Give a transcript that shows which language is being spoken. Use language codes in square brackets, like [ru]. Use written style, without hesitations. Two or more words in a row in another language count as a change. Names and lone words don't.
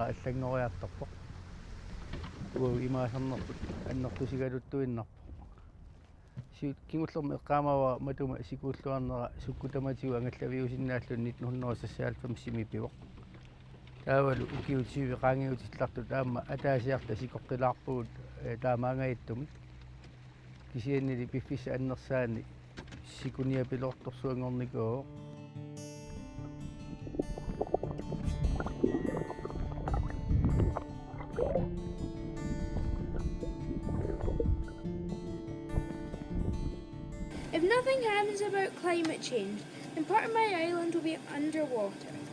[kl] allangoriartarpoq imaasarnerput annertusigaluttuinnarpoq siut kingullermi eqqaamawa matuma sikuulluarnera sukkutamatiu angallaviusinnaallun 1995 taavalu ukiutivi qaangiutitlartut aamma ataasiarta sikortilaarpugut taamaangayittumik kisiannili piffissa annersaani sikuniapilortorsuangornikoo [en] If nothing happens about climate change, then part of my island will be underwater.